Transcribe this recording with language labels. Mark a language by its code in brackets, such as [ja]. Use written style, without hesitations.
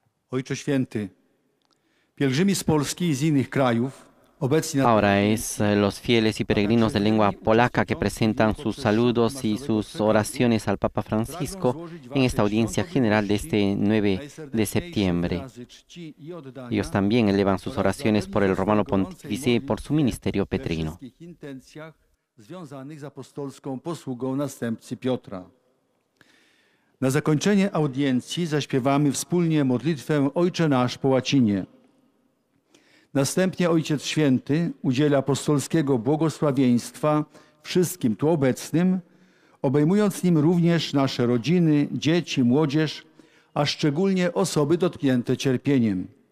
[pl] Ojcze Święty, pielgrzymi z Polski i z innych krajów obecni na [es] Ahora es los fieles y peregrinos de lengua polaca que presentan sus saludos y sus oraciones al Papa Francisco en esta audiencia general de este 9 de septiembre. Ellos también elevan sus oraciones por el Romano Pontífice y por su ministerio petrino. [pl] związanych z apostolską posługą następcy Piotra. Na zakończenie audiencji zaśpiewamy wspólnie modlitwę Ojcze Nasz po łacinie. Następnie Ojciec Święty udzieli apostolskiego błogosławieństwa wszystkim tu obecnym, obejmując nim również nasze rodziny, dzieci, młodzież, a szczególnie osoby dotknięte cierpieniem.